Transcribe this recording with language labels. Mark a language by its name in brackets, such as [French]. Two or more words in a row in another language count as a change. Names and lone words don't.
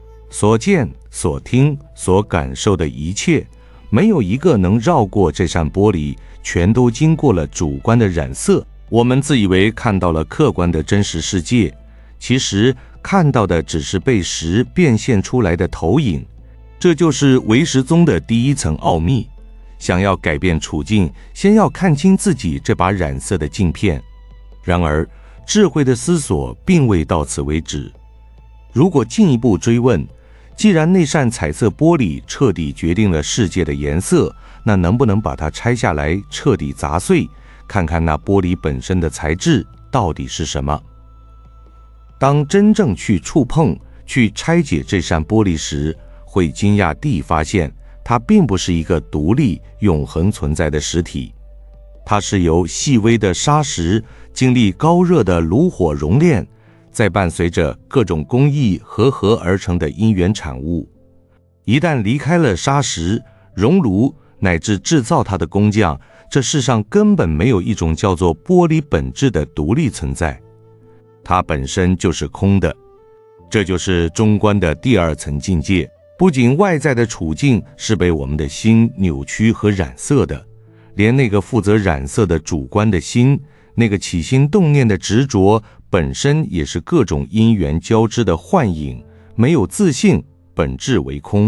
[Chinese] 所見、所聽、所感受的一切，沒有一個能繞過這扇玻璃，全都經過了主觀的染色。我們自以為看到了客觀的真實世界，其實看到的只是被實變現出來的投影。這就是唯識宗的第一層奧秘。想要改變處境，先要看清自己這把染色的鏡片。然而，智慧的思索並未到此為止。如果進一步追問，既然那扇彩色玻璃徹底決定了世界的顏色，那能不能把它拆下來，徹底砸碎，看看那玻璃本身的材質到底是什麼？當真正去觸碰、去拆解這扇玻璃時，會驚訝地發現，它並不是一個獨立、永恆存在的實體，它是由細微的砂石經歷高熱的爐火熔煉，再伴隨着各種工藝合而成的因緣產物。一旦離開了砂石、熔爐乃至製造它的工匠，這世上根本沒有一種叫做玻璃本質的獨立存在，它本身就是空的。這就是中觀的第二層境界。不僅外在的處境是被我們的心扭曲和染色的，連那個負責染色的主觀的心，那個起心動念的執着，本身也是各種因緣交織的幻影，沒有自性，本質為空。